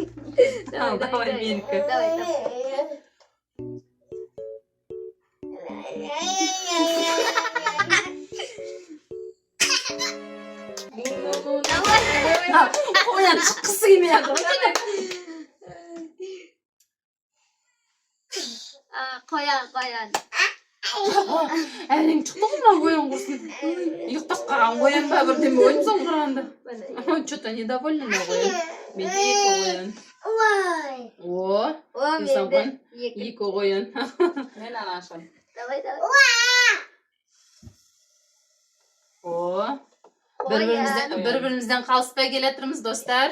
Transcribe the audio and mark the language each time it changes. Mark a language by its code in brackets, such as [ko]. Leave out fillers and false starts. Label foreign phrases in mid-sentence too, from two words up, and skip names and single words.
[kk] Давай, менікі. Қоян шыққысы келмейді. Қоян. Әлің шықты ғой мына қоян құрсын. Ұйықтап қалған қоян ба бірдеме ойын соң қарағанда. [ru] Что-то недовольны [kk] мына қоян. Менде екі қоян. О, менде екі қоян. Мен ана ашам. Давай. О, бір-бірімізден қалыспай келетірміз, достар.